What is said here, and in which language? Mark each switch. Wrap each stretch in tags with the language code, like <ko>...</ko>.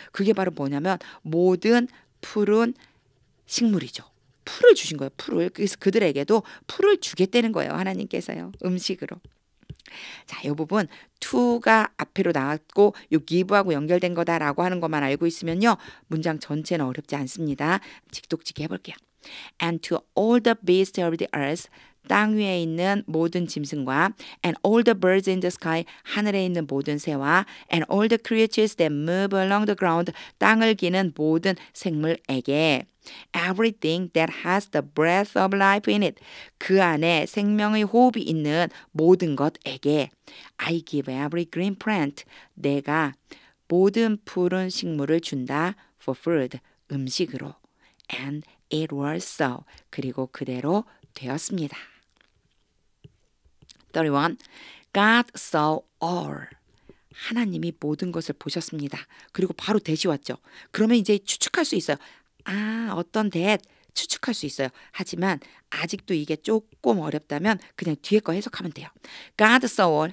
<ko>그게 바로 뭐냐면 모든 푸른 식물이죠. 풀을 주신 거예요. 풀을. 그래서 그들에게도 풀을 주겠다는 거예요. 하나님께서요. 음식으로. 자, 이 부분 to가 앞으로 나왔고 요 give하고 연결된 거다라고 하는 것만 알고 있으면요. 문장 전체는 어렵지 않습니다. 직독직해 해볼게요.</ko> <en>And to all the beasts of the earth</en> <ko>땅 위에 있는 모든 짐승과</ko> <en>and all the birds in the sky</en> <ko>하늘에 있는 모든 새와</ko> <en>and all the creatures that move along the ground</en> <ko>땅을 기는 모든 생물에게</ko> <en>everything that has the breath of life in it</en> <ko>그 안에 생명의 호흡이 있는 모든 것에게</ko> <en>I give every green plant</en> <ko>내가 모든 푸른 식물을 준다</ko> <en>for food</en> <ko>음식으로</ko> <en>and it was so</en> <ko>그리고 그대로 되었습니다.</ko> <en>31. God saw all.</en> <ko>하나님이 모든 것을 보셨습니다. 그리고 바로 대시 왔죠. 그러면 이제 추측할 수 있어요. 아, 어떤 that 추측할 수 있어요. 하지만 아직도 이게 조금 어렵다면 그냥 뒤에 거 해석하면 돼요.</ko> <en>God saw all.</en>